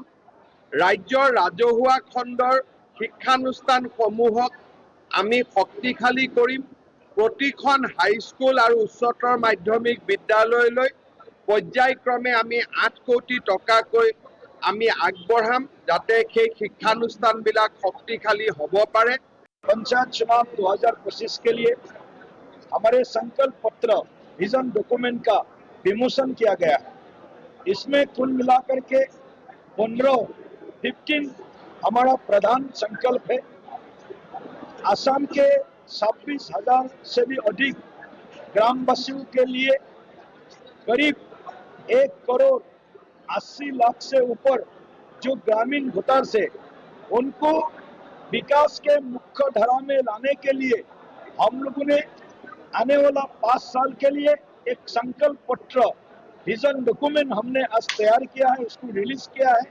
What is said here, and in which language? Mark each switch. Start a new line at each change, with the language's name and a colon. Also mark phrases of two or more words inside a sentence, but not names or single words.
Assamese: ৰাজ্যৰ ৰাজহুৱা খণ্ডৰ শিক্ষানুষ্ঠানসমূহক আমি শক্তিশালী কৰিম। প্ৰতিখন হাইস্কুল আৰু উচ্চতৰ মাধ্যমিক বিদ্যালয়লৈ পৰ্যায়ক্ৰমে আমি 8 কোটি টকাকৈ আমি আগবঢ়াম, যাতে সেই শিক্ষানুষ্ঠানবিলাক শক্তিশালী হ'ব পাৰে।
Hindi: पंचायत चुनाव 2025 के लिए हमारे संकल्प पत्र
English: vision document
Hindi: का विमोचन किया गया है। इसमें कुल मिलाकर के 15 हमारा प्रधान संकल्प है। असम के 26,000 से भी अधिक ग्रामवासियों के लिए करीब 1,80,00,000 से ऊपर जो ग्रामीण भूतर से उनको विकास के मुख्य धारा में लाने के लिए हम लोगों ने आने वाला 5 साल के लिए एक संकल्प पत्र
English: vision document
Hindi: हमने आज तैयार किया है, उसको रिलीज किया है।